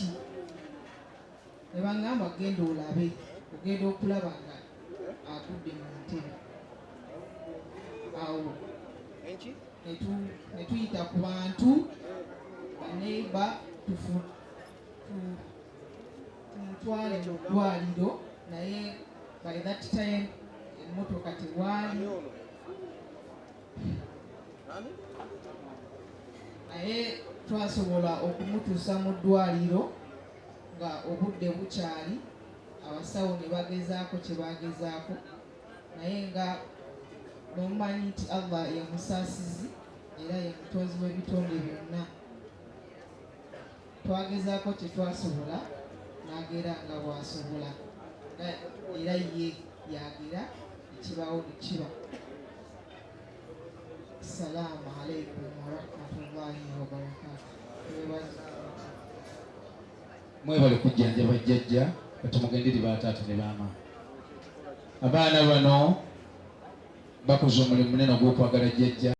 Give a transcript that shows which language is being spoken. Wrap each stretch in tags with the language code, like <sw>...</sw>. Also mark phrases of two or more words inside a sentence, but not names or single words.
<lg>Ne bangamba genda olabe, ogenda okulaba nga agudde mu ntebe. Awo ne tuyita ku bantu baneiba tumutwale mu ddwaliro, naye</lg> <en>by that time</en> <lg>emmotoka tewaali, naye twasobola okumutuusa mu ddwaliro nga obudde bukyali. Abasawo ne bagezaako kye bagezaako, naye nga nomumanyi nti Allah ye musaasizi era ye mutonzi w'ebitonde byonna. Twagezaako kye twasobola n'agera nga bw'asobola, era ye yagera ekibaawo ne kiba.</lg> <ar>السلام عليكم ورحمة الله وبركاته.</ar> <lg>Mwebale kujjanjaba jjajja batumugenderi bataata ne baama. Abaana bano bakoze omulimu munene ogw'okwagala jjajja.</lg>